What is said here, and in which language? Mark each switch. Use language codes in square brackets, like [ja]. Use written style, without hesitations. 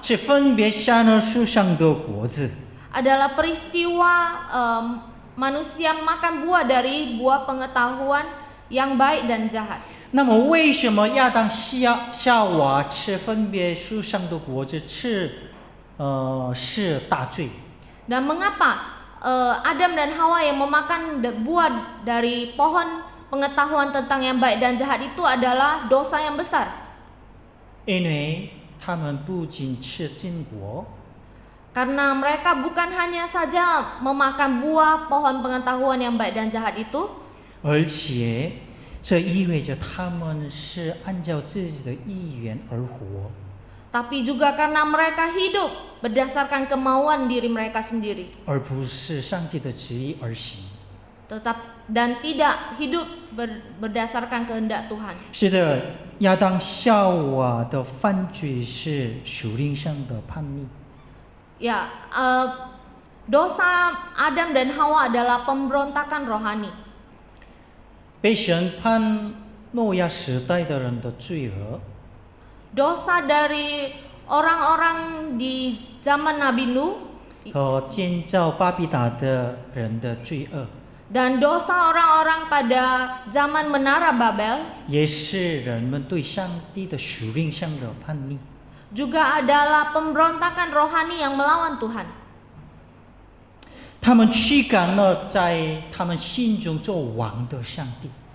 [zh] 是分别善恶树上的果子。 [id] adalah peristiwa manusia makan buah dari buah pengetahuan yang baik dan jahat. [zh] 那么，为什么亚当夏娃吃分别树上的果子是大罪？ [id] Dan mengapa Adam dan Hawa yang memakan buah dari pohon pengetahuan tentang yang baik dan jahat itu adalah dosa yang besar? [zh] 因为他们不仅吃禁果， [id] Karena mereka bukan hanya saja memakan buah pohon pengetahuan yang baik dan jahat itu, [zh] 而且这意味着他们是按照自己的意愿而活。 [id] tapi juga karena mereka hidup berdasarkan kemauan diri mereka sendiri, [zh] 而不是上帝的旨意而行。 [id] dan tidak hidup berdasarkan kehendak Tuhan. [zh] 是的，亚当夏娃的犯罪是属灵上的叛逆。 [id] Ya, dosa Adam dan Hawa adalah pemberontakan rohani. [zh] 被审判诺亚时代的人的罪恶， [id] Dosa dari orang-orang di zaman Nabi Nuh [zh] 和建造巴比塔的人的罪恶， [id] dan dosa orang-orang pada zaman Menara Babel [zh] 也是人们对上帝的属灵上的叛逆。 [id] juga adalah pemberontakan rohani yang melawan Tuhan. [zh] 他们驱赶了在他们心中做王的上帝。